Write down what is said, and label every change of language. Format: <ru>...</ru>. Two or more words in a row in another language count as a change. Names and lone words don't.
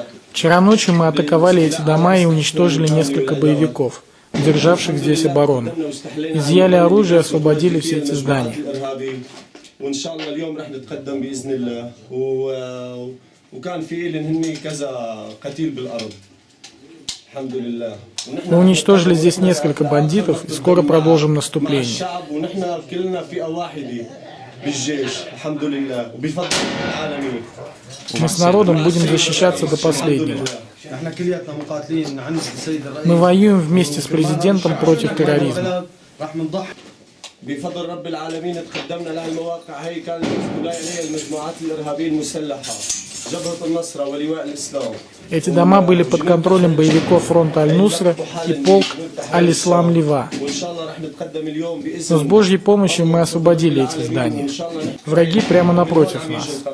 <ru>Вчера ночью мы атаковали эти дома и уничтожили несколько боевиков, державших здесь оборону. Изъяли оружие и освободили все эти здания.</ru> <ar>وان شاء الله اليوم رح نتقدم باذن الله وكان في لهم هن كذا قتيل بالارض الحمد لله.</ar> <ru>Мы уничтожили здесь несколько бандитов и скоро продолжим наступление.</ru> <ar>ونحن كلنا فئه واحده بالجيش الحمد لله وبفضل العالمين.</ar> <ru>Мы с народом будем защищаться до последнего. Мы воюем вместе с президентом против терроризма.</ru> <ar>بفضل رب العالمين تقدمنا لهالمواقع هي كانت تدعي عليها المجموعات الارهابيه المسلحه جبهه النصره ولواء الاسلام.</ar> <ru>Эти дома были под контролем боевиков фронта Аль-Нусра и полк Аль-Ислам Лива. Но с Божьей помощью мы освободили эти здания. Враги прямо напротив нас.</ru>